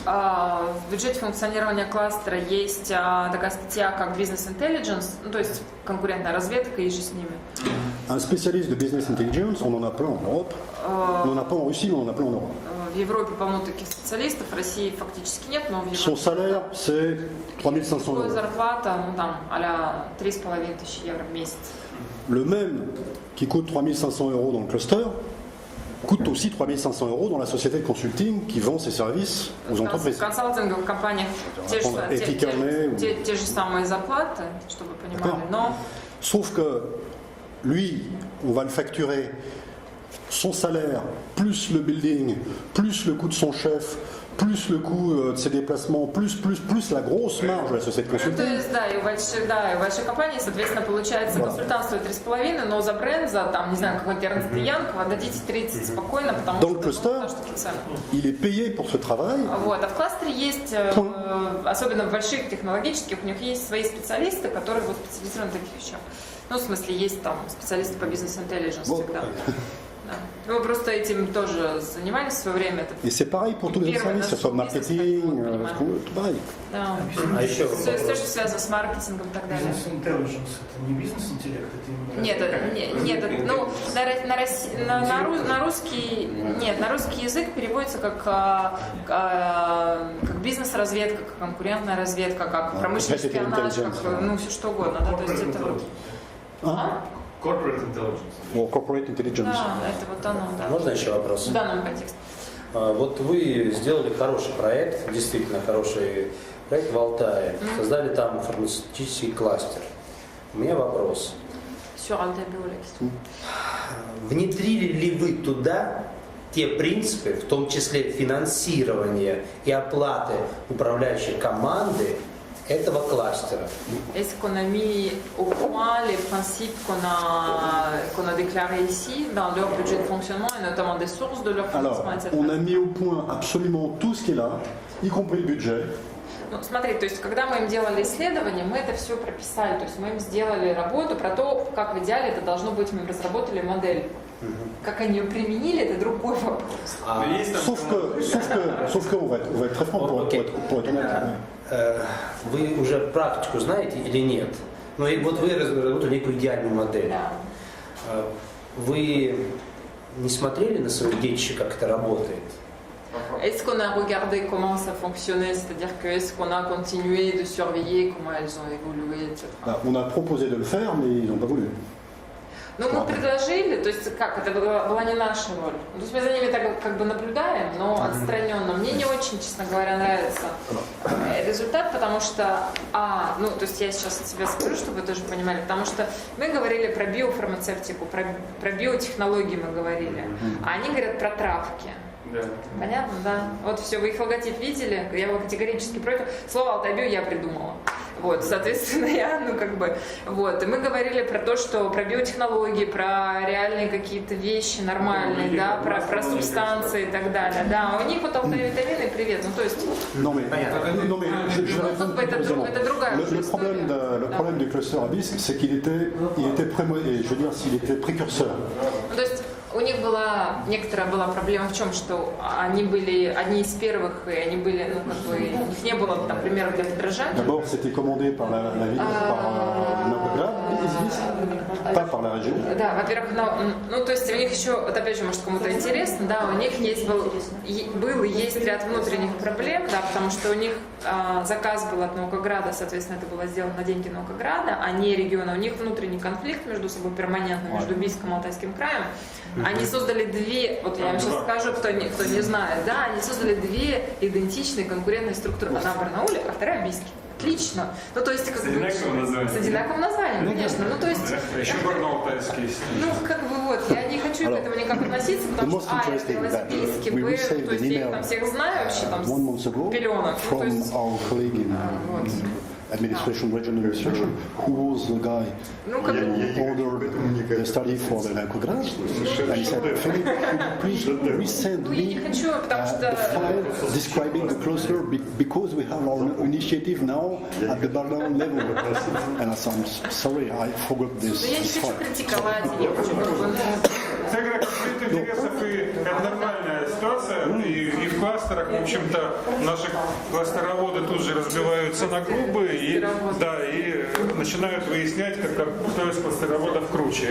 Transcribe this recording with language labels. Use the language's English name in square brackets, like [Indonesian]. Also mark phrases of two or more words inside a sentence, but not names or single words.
[Russian] В бюджете функционирования кластера есть такая статья, как [English] Business Intelligence, [Russian] ну, то есть конкурентная разведка и же с ними. [French] Un spécialiste de [English] business intelligence, [French] on en a plein en Europe, on en a pas en Russie, mais on en a plein en Europe. [Russian] В Европе полно таких специалистов, в России фактически нет, но в [French] Son [Russian] Европе [French] salaire, c'est 3500 [Russian] его [French] euros. [Russian] зарплата, ну там, а-ля 3500 евро в месяц. [French] Le même qui coûte 3500 euros dans le cluster coûte aussi 3500 euros dans la société de consulting qui vend ses services aux entreprises. [Russian] В консалтинговых компаниях те же самые зарплаты, чтобы вы понимали, но... [French] Sauf que lui, on va le facturer son salaire, plus le building, plus le coût de son chef, plus le coût de ses déplacements, plus la grosse marge de la société de [Russian] Ну, то [French] consulting. [Russian] есть, да, и в большой компании, соответственно, получается консультант стоит 3,5, но за бренд, за, там, не знаю, какой-то Эрнст и Янг, вы отдадите 30 спокойно, потому [French] Dans le [Russian] что, [French] cluster, [Russian] потому что такие цены. [French] il est payé pour ce travail. [Russian] Вот. А в кластере есть, особенно в больших технологических, у них есть свои специалисты, которые вот специализированы в таких вещах. Ну, в смысле, есть там специалисты по бизнес-интеллигенс всегда. Да. Мы просто этим тоже занимались в свое время. [French] Et c'est pareil pour tous les autres services, que ce soit marketing, tout pareil. [Russian] Да. А еще Все, что связано с маркетингом и так далее. Бизнес-интеллигенс — это не бизнес-интеллект, это именно... Нет, ну, на русский язык переводится как бизнес-разведка, как конкурентная разведка, как промышленный шпионаж, как, ну, все что угодно. Да, то есть это вот... [English] Corporate intelligence. Or corporate intelligence. [Russian] Да, это вот оно, да. Можно еще вопрос? В данном контексте. Вот вы сделали хороший проект, действительно хороший проект в Алтае. Создали там фармацевтический кластер. У меня вопрос. [French] Sur Altaï Biologist. [Russian] Внедрили ли вы туда те принципы, в том числе финансирования и оплаты управляющей команды этого кластера? [French] Est-ce qu'on a mis au point les principes qu'on a déclarés ici dans leur budget de fonctionnement et notamment des sources de leur Alors, financement, etc. on a mis au point absolument tout ce qui est là, y compris le budget. [Russian] Ну, смотри, то есть, когда мы им делали исследование, мы это все прописали, то есть мы им сделали работу про то, как в идеале это должно быть, мы им разработали модель. Как они ее применили, это другой вопрос. [French] Sauf que on va être très franc pour être honnête. [Russian] Вы уже практику знаете или нет? Ну и вот вы разработали некую идеальную модель. Да. Вы не смотрели на свои детище, как это работает? [French] Est-ce qu'on a regardé comment ça fonctionnait, c'est-à-dire que est-ce qu'on a continué de surveiller comment elles ont évolué, etc. On a proposé de le faire, mais ils n'ont pas voulu. [Russian] Ну, мы предложили, то есть как, это была не наша роль. То есть мы за ними так как бы наблюдаем, но отстраненно. Мне не очень, честно говоря, нравится результат, потому что, ну, то есть я сейчас от себя скажу, чтобы вы тоже понимали, потому что мы говорили про биофармацевтику, про биотехнологии мы говорили, а они говорят про травки. Да. Понятно, да? Вот все, вы их логотип видели, я его категорически против. Слово «Алтайбио» я придумала. Вот, соответственно, я, вот. И мы говорили про то, что про биотехнологии, про реальные какие-то вещи нормальные, да, про субстанции и так далее. Да, у них вот алтайвитамины, привет, ну то есть... [French] Non mais je vais répondre [Russian] это другая [French] le problème du cluster Abyss, c'est qu'il était je veux dire, s'il était précurseur. [Russian] То есть у них некоторая была проблема в чем, что они были одни из первых, и они были, ну, как бы, у них не было, например, для подражания. [French] D'abord, c'était commandé par la ville, par Novograd, pas par la région. [Russian] Да, во-первых, ну, то есть у них еще, вот опять же, может, кому-то интересно, да, у них был и есть ряд внутренних проблем, да, потому что у них заказ был от Наукограда, соответственно, это было сделано на деньги Наукограда, а не региона. У них внутренний конфликт между собой перманентно, между Бийском и Алтайским краем. Они создали две, вот я вам сейчас скажу, кто не знает, да, они создали две идентичные конкурентные структуры. Одна в Барнауле, а вторая в Бийске. Отлично. Ну, то есть, как бы... С одинаковым названием, конечно. Ну, то есть... Еще барнаултайский. Ну, как бы вот, я не хочу к этому никак относиться, потому что, я родилась в Бийске, то есть, я их там всех знаю вообще, там, с пеленок. Ну, то есть... [English] Administration Regional Research, who was the guy [Russian] Я об этом не [English] the study for the narcographs, and he said, Philip, could you please resend [Russian] Ну, я не [English] me [Russian] хочу, потому [English] the [Russian] что... [English] file describing the cluster because we have our initiative now at the Berlin level. And I said, I'm sorry, I forgot [Russian] Я [English] this [Russian] не хочу [English] file. [Russian] критиковать, я не хочу как бы... Всякий конфликт интересов, и это нормальная ситуация, и в кластерах, в общем-то, наши кластероводы тут же разбиваются на клубы и, да, и начинают выяснять, кто из кластероводов круче.